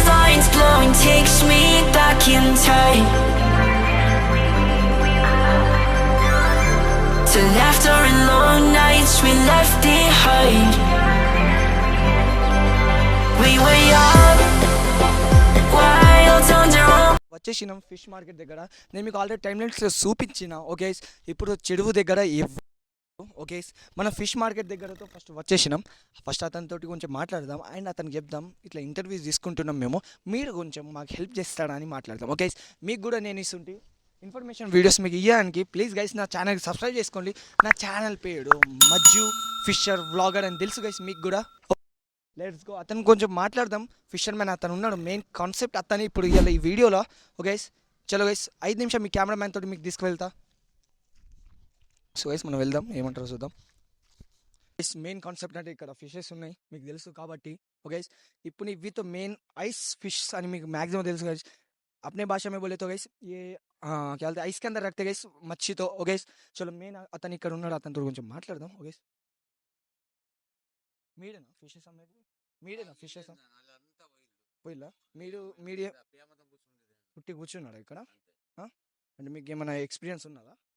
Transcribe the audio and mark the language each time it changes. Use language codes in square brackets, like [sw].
[en] back in time to laughter and long nights we left behind. We were young, wild on our own. [te] వచ్చేసినాం fish market దగ్గర. నేను మీకు already time lines చూపించిన. Okay, ఇప్పుడు చెరువు దగ్గర ఓకే, మన ఫిష్ మార్కెట్ దగ్గరతో ఫస్ట్ వచ్చేసినాం. ఫస్ట్ అతనితో కొంచెం మాట్లాడదాం అండ్ అతనికి చెప్దాం ఇట్లా ఇంటర్వ్యూస్ తీసుకుంటున్నాం మేము, మీరు కొంచెం మాకు హెల్ప్ చేస్తాడా అని మాట్లాడదాం. ఓకే, మీకు కూడా నేను ఇస్తుంటే ఇన్ఫర్మేషన్ వీడియోస్ మీకు ఇవ్వడానికి ప్లీజ్ గైస్ నా ఛానల్కి సబ్స్క్రైబ్ చేసుకోండి. నా ఛానల్ పేరు మజ్జు ఫిషర్ వ్లాగర్ అని తెలుసు గైస్ మీకు కూడా. లెట్స్ గో, అతను కొంచెం మాట్లాడదాం. ఫిషర్ మ్యాన్ అతను ఉన్నాడు, మెయిన్ కాన్సెప్ట్ అతని ఇప్పుడు ఇవాళ ఈ వీడియోలో. ఓకే చలో గైస్, 5 నిమిషం మీ కెమెరామ్యాన్ తోటి మీకు తీసుకువెళ్తా. సో గైస్ మనం వెళ్దాం, ఏమంటారో చూద్దాం. మెయిన్ కాన్సెప్ట్ అంటే ఇక్కడ ఫిషెస్ ఉన్నాయి మీకు తెలుసు కాబట్టి. ఓకే ఇప్పుడు ఇవితో మెయిన్ ఐస్ ఫిష్ అని మీకు మ్యాక్సిమం తెలుసు గైస్. [hi] अपने भाषा में बोले तो गैस ये क्या बोलते हैं ఐస్ के अंदर रखते गैस मच्छी तो. [te] ఓకే చలో మెయిన్ అతను ఇక్కడ ఉన్నాడు, అతనితో కొంచెం మాట్లాడదాం. ఓకే మీరేనా ఫిషెస్ అమ్మేది? మీరేనా ఫిషెస్ పోయిలా? మీరే పుట్టి కూర్చున్నాడా ఇక్కడ? అంటే మీకు ఏమైనా ఎక్స్పీరియన్స్ ఉన్నదా?